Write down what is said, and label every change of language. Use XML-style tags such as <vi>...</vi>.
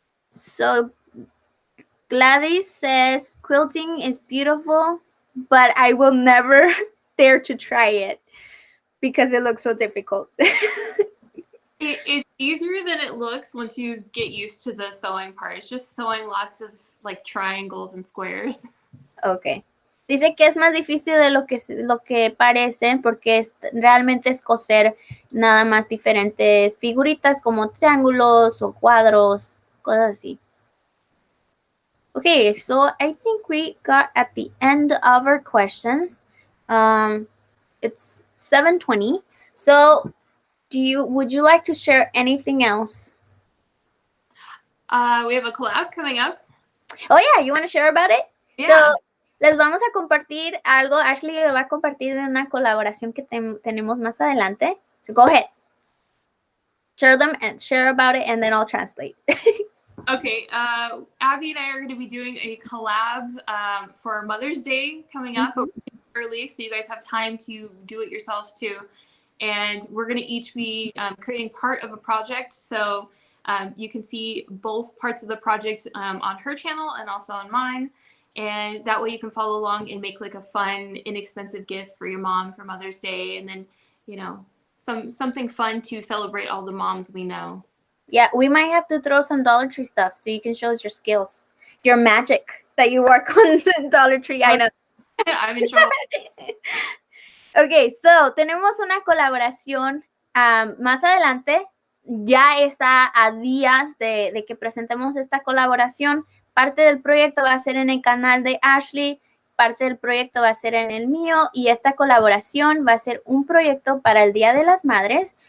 <en>So Gladys says quilting is beautiful, but I will never dare to try it because it looks so difficult. It's easier than it looks once you get used to the sewing part. It's just sewing lots of like triangles and squares. Okay.</en> <es>Dice que es más difícil de lo que parece porque realmente es coser nada más diferentes figuritas como triángulos o cuadros, cosas así.</es> <en>Okay, so I think we got at the end of our questions. It's 7:20. So would you like to share anything else? We have a collab coming up. Oh yeah, you want to share about it? Yeah.</en> <es>So, les vamos a compartir algo. Ashley le va a compartir de una colaboración que tenemos más adelante.</es> <en>So go ahead. Share about it, and then I'll translate. Okay, Abby and I are going to be doing a collab for Mother's Day coming up, but early, so you guys have time to do it yourselves too. And we're going to each be creating part of a project, so you can see both parts of the project on her channel and also on mine. And that way you can follow along and make like a fun, inexpensive gift for your mom for Mother's Day, and then something fun to celebrate all the moms we know. Yeah, we might have to throw some Dollar Tree stuff so you can show us your skills, your magic that you work on Dollar Tree items. I'm in trouble.</en> <es>Okay, so tenemos una colaboración más adelante. Ya está a días de que presentemos esta colaboración. Parte del proyecto va a ser en el canal de Ashley, parte del proyecto va a ser en el mío, y esta colaboración va a ser un proyecto para el Día de las Madres.</es>